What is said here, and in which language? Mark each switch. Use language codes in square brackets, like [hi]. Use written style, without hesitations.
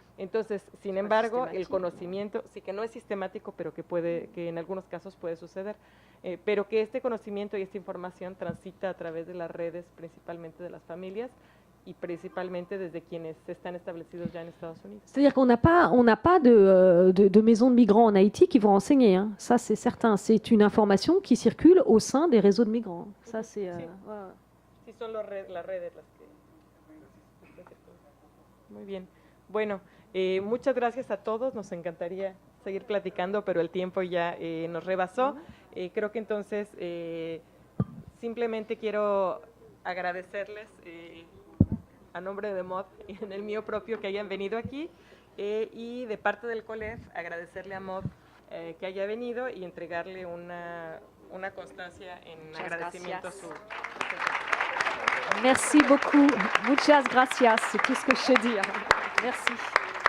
[es] Entonces, sin embargo, el conocimiento, sí que no es sistemático, pero que en algunos casos puede suceder, pero que este conocimiento y esta información transita a través de las redes, principalmente de las familias, y principalmente desde quienes están establecidos ya en Estados Unidos. [fr] C'est-à-dire qu'on n'a pas de maisons de migrants en Haïti qui vont enseigner, hein. Ça c'est certain, c'est une information qui circule au sein des réseaux de migrants. Ça c'est... [es] Sí. Sí, son las redes las que... Muy bien. Bueno, muchas gracias a todos, nos encantaría seguir platicando, pero el tiempo ya nos rebasó. Creo que entonces simplemente quiero agradecerles a nombre de Maud y en el mío propio que hayan venido aquí y de parte del COLEF agradecerle a Maud que haya venido y entregarle una constancia en agradecimiento a su... [fr] Merci beaucoup, [es] muchas gracias, [fr] c'est tout ce que je sais dire. Merci.